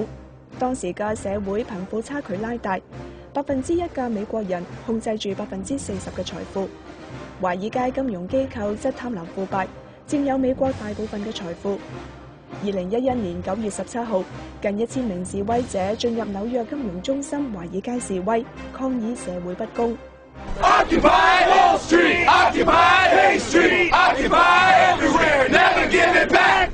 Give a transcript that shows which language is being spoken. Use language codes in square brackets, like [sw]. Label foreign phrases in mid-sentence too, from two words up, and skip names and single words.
[yue] 當時嘅社會貧富差距拉大，1%嘅美國人控制住40%嘅財富。華爾街金融機構則貪婪腐敗，佔有美國大部分嘅財富。2011年9月17號，近1000名示威者進入紐約金融中心華爾街示威，抗議社會不公。 [en] Occupy Wall Street, occupy Bay Street, occupy everywhere, never give it back.